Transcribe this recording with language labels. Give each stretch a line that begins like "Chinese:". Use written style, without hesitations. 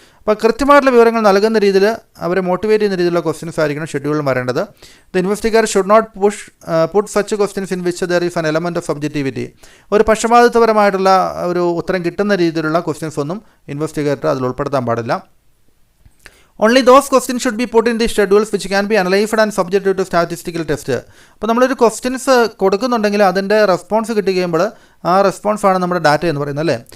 Malayalam: അപ്പോൾ കൃത്യമായിട്ടുള്ള വിവരങ്ങൾ നൽകുന്ന രീതിയിൽ അവരെ മോട്ടിവേറ്റ് ചെയ്യുന്ന രീതിയിലുള്ള ക്വസ്റ്റ്യൻസ് ആയിരിക്കണം ഷെഡ്യൂളിൽ വരേണ്ടത്.
English: The investigator should not put such questions in which there is an element of subjectivity.
Malayalam: ഒരു പക്ഷപാതിത്വപരമായിട്ടുള്ള ഒരു ഉത്തരം കിട്ടുന്ന രീതിയിലുള്ള ക്വസ്റ്റ്യൻസ് ഒന്നും ഇൻവെസ്റ്റിഗേറ്റർ അതിൽ ഉൾപ്പെടുത്താൻ പാടില്ല.
English: Only those questions should be put in the schedules which can be analyzed and subjected to statistical test.
Malayalam: അപ്പോൾ നമ്മളൊരു ക്വസ്റ്റ്യൻസ് കൊടുക്കുന്നുണ്ടെങ്കിൽ അതിൻ്റെ റെസ്പോൺസ് കിട്ടി കഴിയുമ്പോൾ ആ റെസ്പോൺസാണ് നമ്മുടെ ഡാറ്റ എന്ന് പറയുന്നത് അല്ലേ.